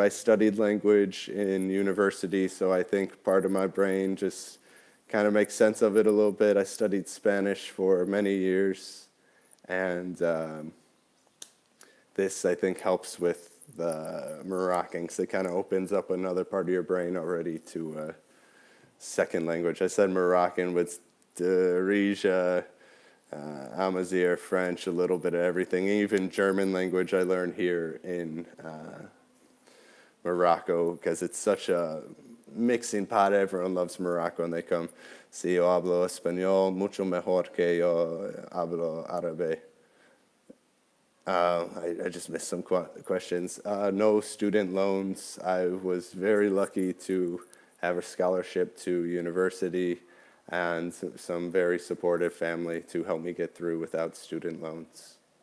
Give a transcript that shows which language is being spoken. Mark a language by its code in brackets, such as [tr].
[en] I studied language in university, so I think part of my brain just kind of makes sense of it a little bit. I studied Spanish for many years, and this, I think, helps with the Moroccan, because it kind of opens up another part of your brain already to second language. I said Moroccan, but Darija, Amazigh, French, a little bit of everything. Even German language I learned here in Morocco, because it's such a mixing pot. Everyone loves Morocco, and they come, [es] si yo hablo español mucho mejor que yo hablo árabe. [en] I just missed some questions. No student loans. I was very lucky to have a scholarship to university and some very supportive family to help me get through without student loans.